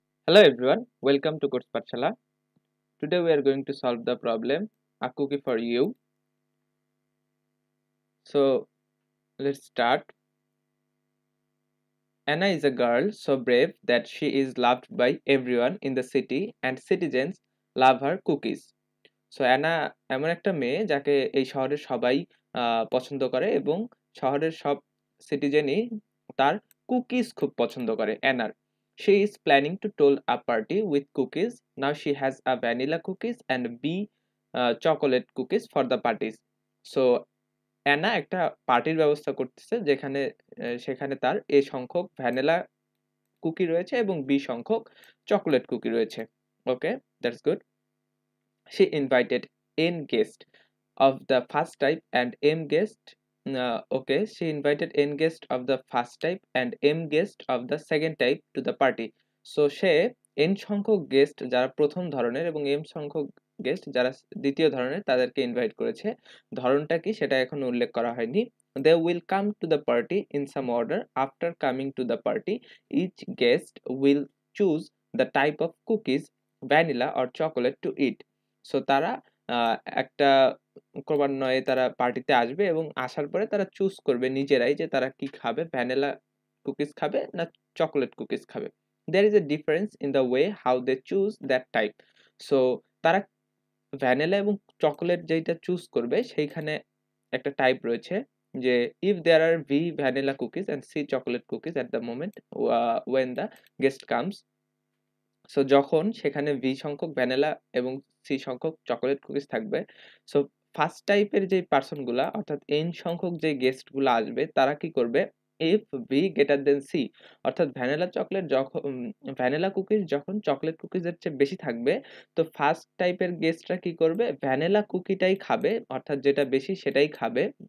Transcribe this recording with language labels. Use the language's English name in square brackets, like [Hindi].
[English] Hello everyone, welcome to Coach Patshala. Today we are going to solve the problem a cookie for you. So let's start. Anna is a girl so brave that she is loved by everyone in the city and citizens love her cookies. [Bangla] So Anna এমন একটা মেয়ে যাকে এই শহরের সবাই পছন্দ করে এবং শহরের সব সিটিজেনই তার কুকিজ খুব পছন্দ করে অ্যানার. [English] She is planning to hold a party with cookies. Now she has a vanilla cookies and B chocolate cookies for the parties. [Bangla] So Anna একটা পার্টির ব্যবস্থা করতেছে যেখানে সেখানে তার A সংখ্যক ভ্যানিলা কুকি রয়েছে এবং B সংখ্যক চকোলেট কুকি রয়েছে. [English] Okay, that's good. She invited N guests of the first type and M guest. She invited N guest of the first type and M guest of the second type to the party. [Bangla] So say N সংখ্যক guest যারা প্রথম ধরনের এবং M সংখ্যক guest যারা দ্বিতীয় ধরনের তাদেরকে ইনভাইট করেছে. ধরনটা কি সেটা এখন উল্লেখ করা হয়নি. [English] They will come to the party in some order. After coming to the party, each guest will choose the type of cookies, vanilla or chocolate to eat. [Bangla] So তারা একটা ক্রমান্বয়ে তারা পার্টিতে আসবে এবং আসার পরে তারা চুজ করবে নিজেরাই যে তারা কি খাবে, ভ্যানিলা কুকিজ খাবে না চকোলেট কুকিজ খাবে. [English] There is a difference in the way how they choose that type. So [Bangla] তারা ভ্যানিলা এবং চকোলেট যেটা চুজ করবে সেইখানে একটা টাইপ রয়েছে যে [English] if there are V vanilla cookies and C chocolate cookies at the moment when the guest comes. [Bangla] So যখন সেখানে ভি সংখ্যক ভ্যানিলা এবং সি সংখ্যক চকোলেট কুকিজ থাকবে, সো ফার্স্ট টাইপের যে পার্সনগুলা অর্থাৎ এন সংখ্যক যে গেস্টগুলো আসবে তারা কি করবে, [English] if V greater than C [Bangla] অর্থাৎ ভ্যানিলা চকলেট যখন ভ্যানিলা কুকিজ যখন চকলেট কুকিজের চেয়ে বেশি থাকবে, তো ফার্স্ট টাইপের গেস্টরা কি করবে, ভ্যানিলা কুকিটাই খাবে অর্থাৎ যেটা বেশি সেটাই খাবে.